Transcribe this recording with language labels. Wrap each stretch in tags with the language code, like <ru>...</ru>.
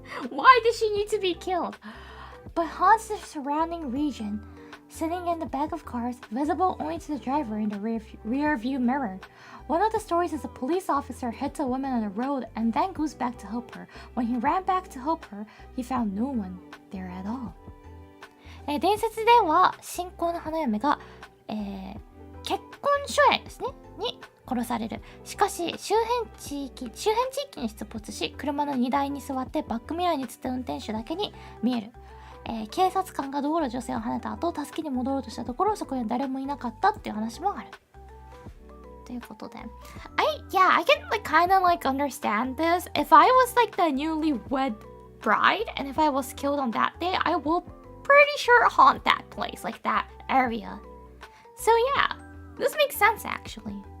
<en>Why does she need to be killed? But haunts the surrounding region, sitting in the back of cars, visible only to the driver in the rear view mirror. One of the stories is a police officer hits a woman on the road and then goes back to help her. When he ran back to help her, he found no one there at all.</en> <ja>伝説では新婚の花嫁が、結婚初夜ですねに殺される。しかし周辺地域に出没し、車の荷台に座ってバックミラーに映った運転手だけに見える。警察官が道路女性をはねた後、助けに戻ろうとしたところ、そこには誰もいなかったっていう話もある。ということで、</ja> <en>I can like kind of like understand this. If I was like the newlywed bride and if I was killed on that day, I will pretty sure haunt that place, like that area. So yeah, this makes sense actually.</en>